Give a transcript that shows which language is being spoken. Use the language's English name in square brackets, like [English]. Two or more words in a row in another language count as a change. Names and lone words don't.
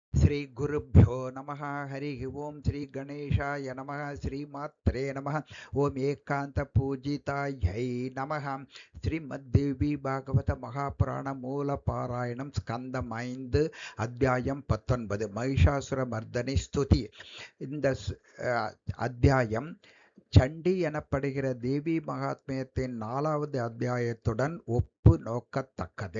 [Sanskrit] श्री गुरुभ्यो नमः। हरि ॐ। श्री गणेशाय नमः. श्रीमात्रे नमः। ॐ एकान्त पूजितायै नमः. [Tamil] ಶ್ರೀಮದ್ದೇವಿ ಭಾಗವತ மகாபுராண மூல பாராயணம் ஸ்கந்தம் 5 அத்தியாயம் 19 மகிஷாசுர மர்தனி ஸ்துதி. இந்த அத்தியாயம் சண்டி எனப்படுகிற தேவி மகாத்மியத்தின் 4வது அத்தியாயத்துடன் ஒப்பு நோக்கத்தக்கது.